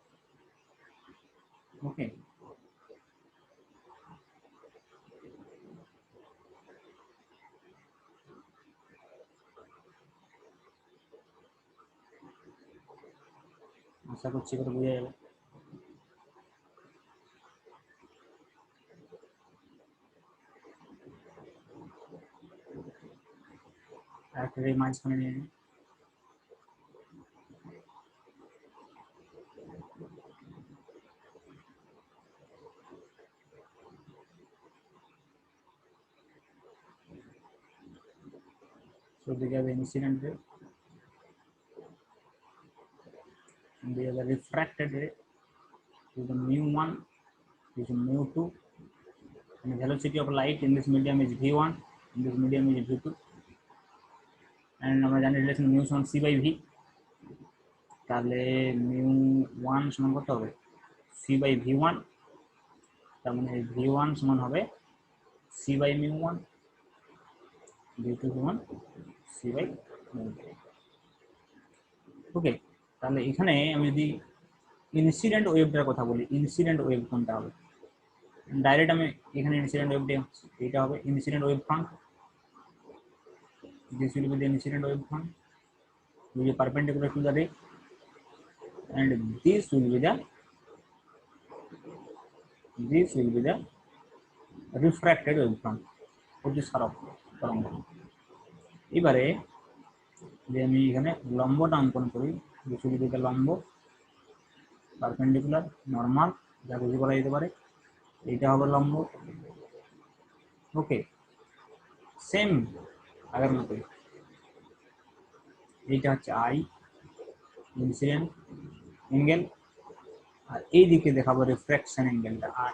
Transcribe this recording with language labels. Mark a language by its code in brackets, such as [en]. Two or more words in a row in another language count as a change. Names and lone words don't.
[bn] ওকে, আশা করছি করে বোঝা যাবে। একটা রে মাঝখানে নিয়ে নিই। [en] So these are the incident ray, and these are the refracted ray. This is the mu1, this is mu2, and the velocity of light in this medium is v1, in this medium is v2, and [bn] আমরা জানি রিলেশন mu সমান [en] c by v, [bn] তাহলে mu1 সমান কত হবে [en] c by v1, [bn] তার মানে v1 সমান হবে [en] c by mu1, [bn] v2 সমান [en] c by mu2। [bn] ওকে, তাহলে এখানে আমি যদি [en] incident waveটার [bn] কথা বলি, [en] incident wave [bn] কোনটা হবে, ডাইরেক্ট আমি এখানে [en] incident waveটা [bn] এটা হবে [en] incident wave front, this will be the incident wave front which is perpendicular to the ray, and this will be the refracted wave front which is [bn] সরব তরঙ্গ। এবারে যে আমি এখানে লম্বটা অঙ্কন করি, [en] this will be the [bn] লম্ব, পারপেন্ডিকুলার, নরমাল যা কিছু বলা যেতে পারে, এইটা হবে লম্ব। ওকে, সেম আগের মতোই, এইটা হচ্ছে [en] i incident angle, [bn] আর এই দিকে দেখাবো [en] refraction angleটা [bn] আর।